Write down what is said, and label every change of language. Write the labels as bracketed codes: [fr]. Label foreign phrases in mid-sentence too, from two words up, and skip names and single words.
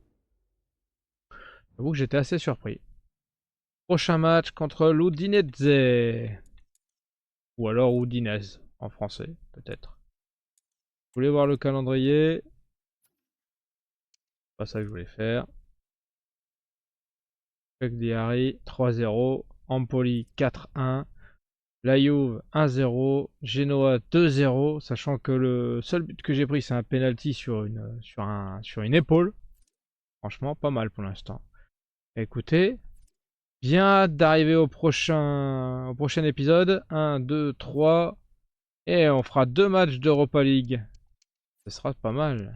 [fr] J'avoue que j'étais assez surpris. Prochain match contre l'Udinese. Ou alors Udinese, en français, peut-être. Je voulais voir le calendrier. C'est pas ça que je voulais faire. Cagliari 3-0. Empoli 4-1. La Juve 1-0. Genoa 2-0. Sachant que le seul but que j'ai pris, c'est un penalty sur une épaule. Franchement, pas mal pour l'instant. Écoutez, bien hâte d'arriver au prochain épisode. 1, 2, 3. Et on fera 2 matchs d'Europa League Ce sera pas mal.